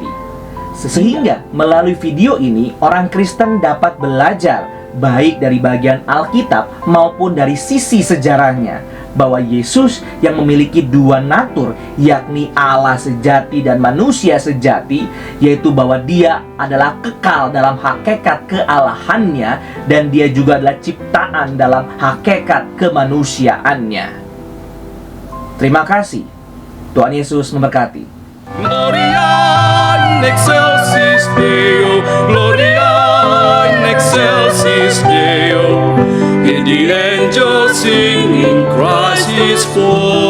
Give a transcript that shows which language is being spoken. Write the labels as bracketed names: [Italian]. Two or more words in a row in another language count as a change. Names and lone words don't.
[Indonesian] Sehingga melalui video ini orang Kristen dapat belajar baik dari bagian Alkitab maupun dari sisi sejarahnya bahwa Yesus yang memiliki dua natur, yakni Allah sejati dan manusia sejati, yaitu bahwa Dia adalah kekal dalam hakikat kealahannya dan Dia juga adalah ciptaan dalam hakikat kemanusiaannya. Terima kasih. Tuhan Yesus memberkati. [Latin] Gloria in excelsis Deo, Gloria in excelsis Deo. [English] And the angels sing, Christ is born.